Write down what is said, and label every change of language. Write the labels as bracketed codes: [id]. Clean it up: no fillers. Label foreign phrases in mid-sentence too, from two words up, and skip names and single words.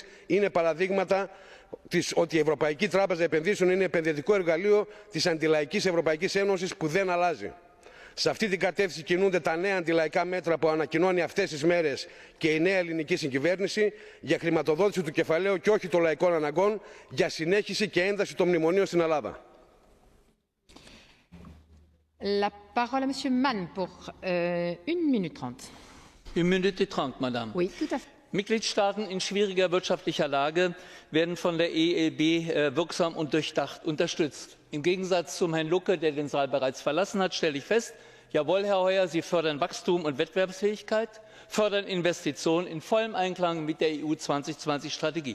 [el] Είναι παραδείγματα ότι η Ευρωπαϊκή Τράπεζα Επενδύσεων είναι επενδυτικό εργαλείο της αντιλαϊκής Ευρωπαϊκής Ένωσης που δεν αλλάζει. Σε αυτή την κατεύθυνση κινούνται τα νέα αντιλαϊκά μέτρα που ανακοινώνει αυτές τις μέρες και η νέα ελληνική συγκυβέρνηση για χρηματοδότηση του κεφαλαίου και όχι των λαϊκών αναγκών, για συνέχιση και ένταση των μνημονίων στην Ελλάδα. [fr] La parole à Monsieur Mann pour 1 minute 30. 1 Minute 30, Madame. Oui, tout à fait. [de] Mitgliedstaaten in schwieriger wirtschaftlicher Lage werden von der EIB wirksam und durchdacht unterstützt. Im Gegensatz zum Herrn Lucke, der den Saal bereits verlassen hat, stelle ich fest, jawohl, Herr Hoyer, Sie fördern Wachstum und Wettbewerbsfähigkeit, fördern Investitionen in vollem Einklang mit der EU 2020-Strategie.